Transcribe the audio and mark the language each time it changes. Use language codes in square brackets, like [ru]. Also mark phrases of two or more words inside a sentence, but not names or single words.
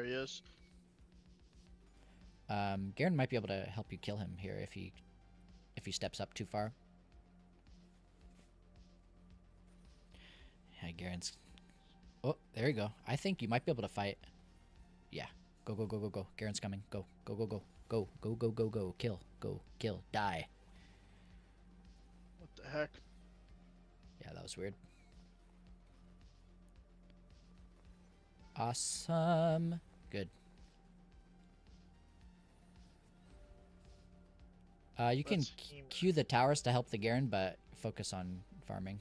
[en] There he is. Garen might be able to help you kill him here if he steps up too far. Yeah, Garen's. Oh, there you go. I think you might be able to fight. Yeah. Go, go, go, go, go. Garen's coming. Go, go, go, go. Go, go, go, go, go. Kill. Go, kill. Die. What the heck? Yeah, that was weird. Awesome. Good. You can queue the towers to help the Garen, but focus on farming.